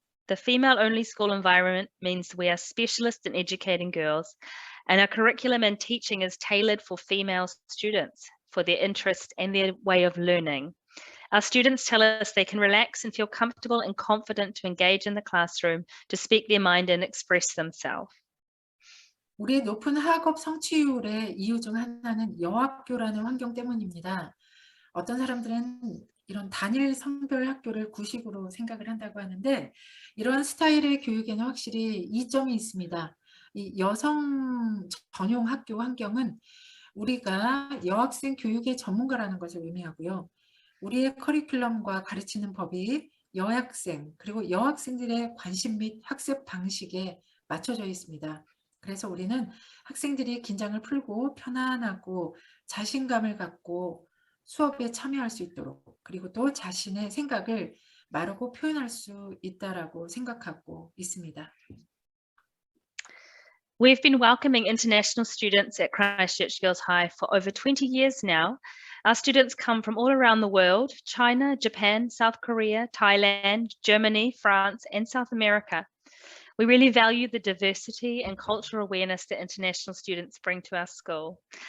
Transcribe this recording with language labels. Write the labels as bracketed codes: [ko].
[en] The female-only school environment means we are specialists in educating girls, and our curriculum and teaching is tailored for female students, for their interests and their way of learning. Our students tell us they can relax and feel comfortable and confident to engage in the classroom, to speak their mind and express themselves. [ko] 우리의 높은 학업 성취율의 이유 중 하나는 여학교라는 환경 때문입니다. 어떤 사람들은 이런 단일 성별 학교를 구식으로 생각을 한다고 하는데 이런 스타일의 교육에는 확실히 이점이 있습니다. 이 여성 전용 학교 환경은 우리가 여학생 교육의 전문가라는 것을 의미하고요. 우리의 커리큘럼과 가르치는 법이 여학생 그리고 여학생들의 관심 및 학습 방식에 맞춰져 있습니다. 그래서 우리는 학생들이 긴장을 풀고 편안하고 자신감을 갖고 수업에 참여할 수 있도록 그리고 또 자신의 생각을 말하고 표현할 수 있다라고 생각하고 있습니다. [en] We've been welcoming international students at Christchurch Girls High for over 20 years now. Our students come from all around the world: China, Japan, South Korea, Thailand, Germany, France, and South America. We really value the diversity and cultural awareness that international students bring to our school.